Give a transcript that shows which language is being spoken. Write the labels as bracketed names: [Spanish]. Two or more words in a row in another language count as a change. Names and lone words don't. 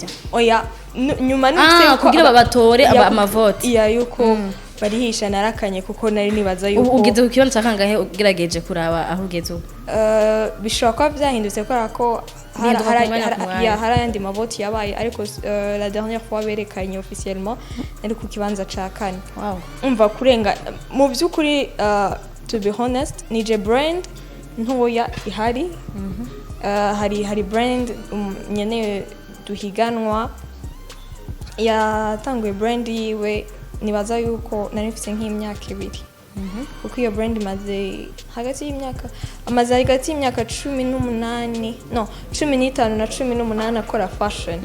[Rundi] oya nyuma numvise yuko kugira babatore amavote iya yuko barihisha narakanye kuko nari nibaza yuko ugeze ku kibanza kangahe ugerageje kuraba aho ugeze bishobora kuba byahindutse kubera ko hari ayandi mavoti yabaye ariko [French] la dernière fois [Rundi] berekanye officiellement ari ku kibanza ca kane umva kurenga mu by'ukuri [English] to be honest [Rundi] nije brand ntoya ihari hari brand nyene duhiganwa yatanguye brand yiwe nibaza yuko nari mfise nk'imyaka 2 kuko iyo brand imaze hagati y'imyaka 18 no 15 na 18 akora fashion.